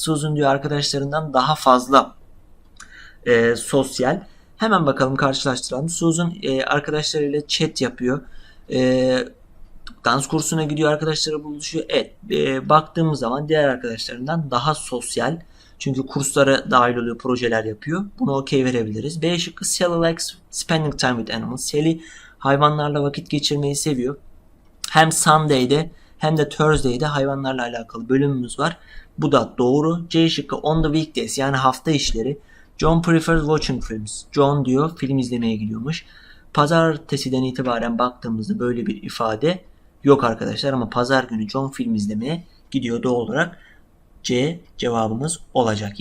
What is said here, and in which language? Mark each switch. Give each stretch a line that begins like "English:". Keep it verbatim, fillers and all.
Turkish: Susan diyor arkadaşlarından daha fazla e, sosyal. Hemen bakalım karşılaştıralım. Susan e, arkadaşlarıyla chat yapıyor. E, dans kursuna gidiyor arkadaşlara buluşuyor. Evet e, baktığımız zaman diğer arkadaşlarından daha sosyal. Çünkü kurslara dahil oluyor, projeler yapıyor. Buna okey verebiliriz.
English: B şıkkı Sally likes spending time with animals.
Turkish: Sally hayvanlarla vakit geçirmeyi seviyor. Hem Sunday'de hem de Thursday'de hayvanlarla alakalı bölümümüz var. Bu da doğru. C şıkkı
English: on the weekdays
Turkish: yani hafta işleri.
English: John prefers watching films.
Turkish: John diyor film izlemeye gidiyormuş. Pazartesiden itibaren baktığımızda böyle bir ifade yok arkadaşlar, ama pazar günü John film izlemeye gidiyor, doğal olarak C cevabımız olacak.